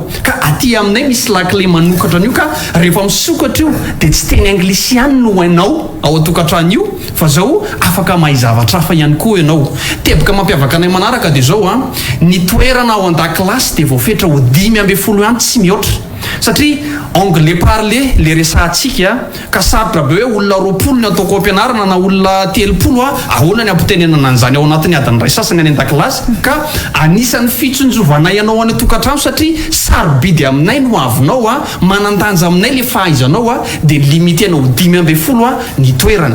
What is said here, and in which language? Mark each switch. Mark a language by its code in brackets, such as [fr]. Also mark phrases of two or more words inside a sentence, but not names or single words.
[mg] Ka aty aminay misy lakile manokatra an'io ka rehefa misokatra io dia tsy teny anglisy ihany no hainao ao atokantrano io fa zao afaka mahay zavatra hafa ihany koa ianao. Teboka mampiavaka anay manaraka dia zao ny toerana ao an-dakilasy dia voafetra ho 5-10 ihany tsy mihoatra. Satria [fr] anglais parler [mg] le resahantsika ka sarotra be hoe olona 20 ny ataoko ampianarana na olona 30 ahoana ny ampitenenana an'izany ao anatin'ny adiny ray sasany any an-dakilasy. Ka anisan'ny fitsonjovanay anao any tokantrano satria sarobidy aminay no avinao manandanja aminay le fahaizanao dia limitenao 5-10 ny toerana.